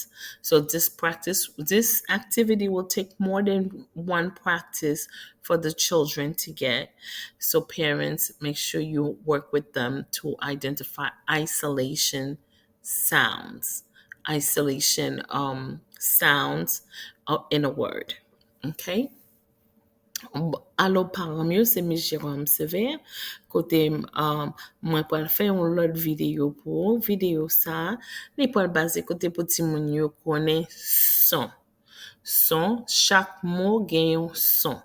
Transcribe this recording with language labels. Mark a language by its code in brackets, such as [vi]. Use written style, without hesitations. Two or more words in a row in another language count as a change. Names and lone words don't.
[en] So this activity will take more than one practice for the children to get. So parents, make sure you work with them to identify sounds, isolation sounds in a word. [ht] Okay? Alo paran myo, se Mrs.Jerome-Severe. Kote mwen pral fè yon lot video pou. Video sa, li pral base kote pou ti moun yo konen son. Son, chak mot gen yon son.